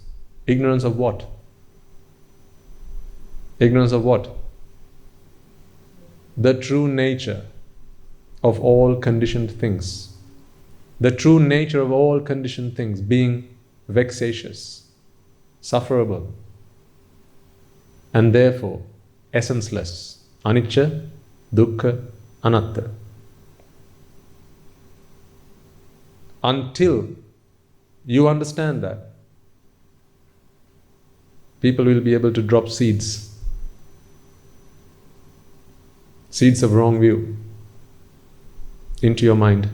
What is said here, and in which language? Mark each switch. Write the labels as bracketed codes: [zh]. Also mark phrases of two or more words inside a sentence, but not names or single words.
[en] Ignorance of what? Ignorance of what? The true nature of all conditioned things. The true nature of all conditioned things being vexatious, sufferable, and therefore essenceless. [pi] Anicca, dukkha, anatta. [en] Until you understand that, people will be able to drop seeds of wrong view into your mind.